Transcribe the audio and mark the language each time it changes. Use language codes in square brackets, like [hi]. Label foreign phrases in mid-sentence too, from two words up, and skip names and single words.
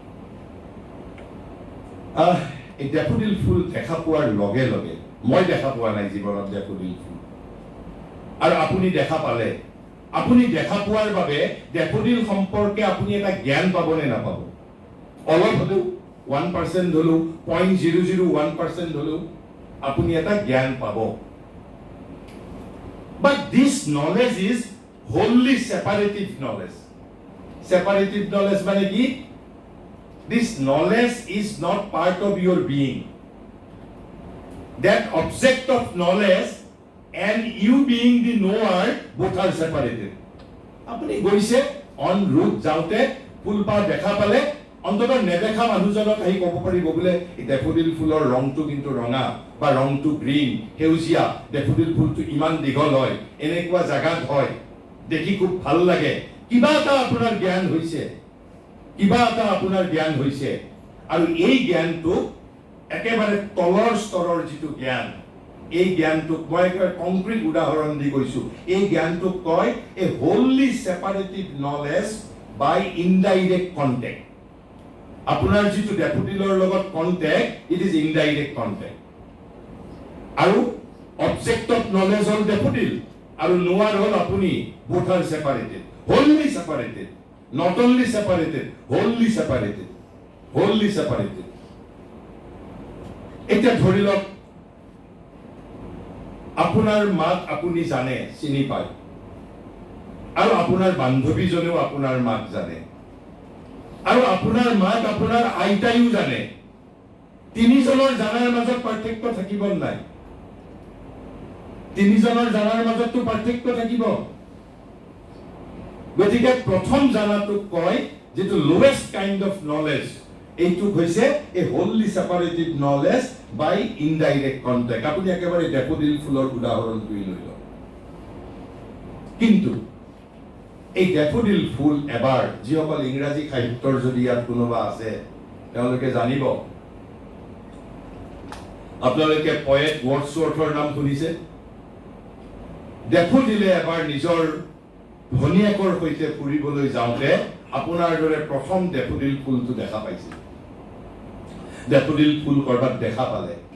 [as] এই ডেফোডিল ফুল দেখা পোৱাৰ লগে লগে মই দেখা পোৱা নাই জীৱনত ডেফোডিল ফুল আৰু আপুনি দেখা পালে আপুনি দেখা পোৱাৰ বাবে ডেফোডিল সম্পৰ্কে আপুনি এটা জ্ঞান পাব নে নাপাব অলপ হলেও 1% হলেও 0.001% হলেও আপুনি এটা জ্ঞান পাব [en] but this knowledge is wholly separative knowledge [as] মানে কি [en] this knowledge is not part of your being that object of knowledge and you being the knower both are separated [as] আপুনি গৈছে [en] on route [as] যাওঁতে ফুলপাহ দেখা পালে অন্তত নেদেখা মানুহজনক আহি ক'ব পাৰিব বোলে এই ডেফোডিল ফুলৰ ৰংটো কিন্তু ৰঙা বা ৰংটো গ্ৰীণ সেউজীয়া ডেফোডিল ফুলটো ইমান দীঘল হয় এনেকুৱা জাগাত হয় দেখি খুব ভাল লাগে কিবা এটা আপোনাৰ জ্ঞান হৈছে আৰু এই জ্ঞানটো একেবাৰে তলৰ স্তৰৰ যিটো জ্ঞান এই জ্ঞানটোক মই একটা কংক্ৰিট উদাহৰণ দি কৈছো এই জ্ঞানটোক কয় এ [en] wholly separative knowledge by indirect contact [as] আপোনাৰ যিটো ডেফোডিলৰ লগত [en] contact it is indirect contact [as] আৰু [en] object of knowledge [as] হল ডেফোডিল আৰু নোৱাৰ হল আপুনি [en] both are separated wholly separated not only separated wholly separated [as] এতিয়া ধৰি লওক আপোনাৰ মাক আপুনি জানে চিনি পায় আৰু আপোনাৰ বান্ধৱীজনেও আপোনাৰ মাক জানে আৰু আপোনাৰ মাক আপোনাৰ আইতাইও জানে তিনিজনৰ জানাৰ মাজত পাৰ্থক্য থাকিব নাই তিনিজনৰ জানাৰ মাজততো পাৰ্থক্য থাকিব গতিকে প্ৰথম জানাটো কয় যেটো [en] lowest kind of knowledge [as] এইটো হৈছে এ [en] wholly separative knowledge by indirect contact [as] আপুনি একেবাৰে ডেফোডিল ফুলৰ উদাহৰণটো লৈ লওক কিন্তু এই ডেফোডিল ফুল এবাৰ যিসকল ইংৰাজী সাহিত্যৰ যদি ইয়াত কোনোবা আছে তেওঁলোকে জানিব আপোনালোকে পয়েট ৱৰ্ডছৱৰ্থৰ নাম শুনিছে ডেফোডিলে এবাৰ নিজৰ ভনীয়েকৰ সৈতে ফুৰিবলৈ যাওঁতে আপোনাৰ দৰে প্ৰথম ডেফোডিল ফুলটো দেখা পাইছিল ডেফোডিল ফুল কৰবাত দেখা পালে